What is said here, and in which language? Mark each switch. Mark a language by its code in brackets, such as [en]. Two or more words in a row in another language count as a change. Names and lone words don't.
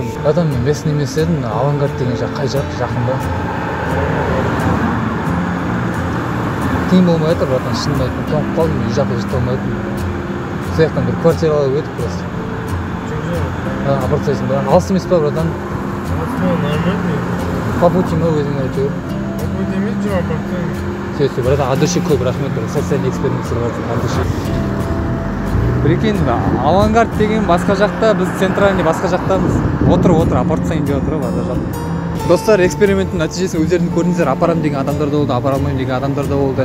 [kk] Братан, мен местный емес едім, Авангард деген жақ қай жақ, жақын ба? Тиын болмай тұр, братан, шынымды айтып, тоңып қалдым, үй жаққа жете алмайтын. Сол жақтан бір квартира алып өтіп просто. Апарт сайсың ба? Алыс емес па, братан? [ru] По пути [kk] ма өзің айтып? [ru] По пути [kk] емес, жоқ, апарт. Сөйтсе, братан, [ru] от души [kk] көп рахмет, [ru] социальный эксперимент [kk] бар, [ru] от души. [kk] Прикинь, Авангард деген басқа жақта, біз центральный басқа жақтамыз. Отыр, апарт сайын деп отыр, базар жақ. Достар, эксперименттің нәтижесін өздеріңіз көрдіңіздер, апарам деген адамдар да болды, апара алмаймын деген адамдар да болды.